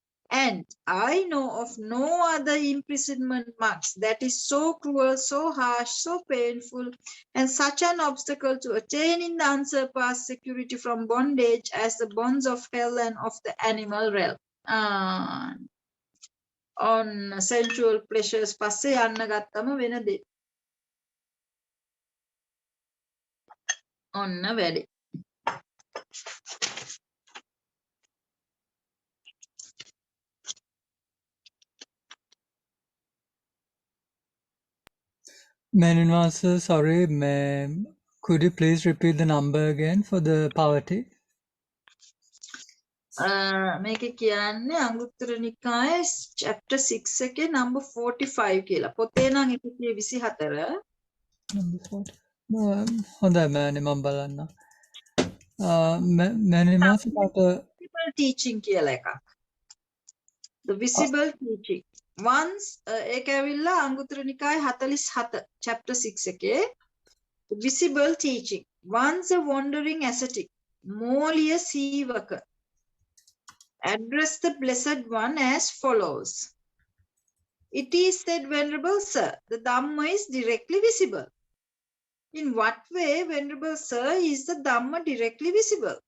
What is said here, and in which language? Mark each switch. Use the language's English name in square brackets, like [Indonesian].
[English] And I know of no other imprisonment monks that is so cruel, so harsh, so painful, and such an obstacle to attaining the unsurpassed security from bondage as the bonds of hell and of the animal realm. On sensual pleasures [Sinhala] පස්සේ යන්න ගත්තම වෙන දේ. ඔන්න වැඩි. [English] Master, sorry, ma'am. Could you please repeat the number again for the poverty? [Sinhala] මේක කියන්නේ අංගුත්තර නිකායේ chapter 6 එකේ number 45 කියලා. පොතේ නම් 124. [English] Number 40. [Sinhala] හොඳයි මෑණි මම බලන්න. මෑණි මාසේ [English] Visible teaching [Sinhala] කියලා එකක්. [English] The visible teaching. [Sinhala] Once ඒක ඇවිල්ලා අංගුත්තර නිකායේ 47 chapter 6 එකේ [English] visible teaching. Once a wandering ascetic, Moliya Sivaka, address the Blessed One as follows. It is said, Venerable Sir, the Dhamma is directly visible. In what way, Venerable Sir, is the Dhamma directly visible?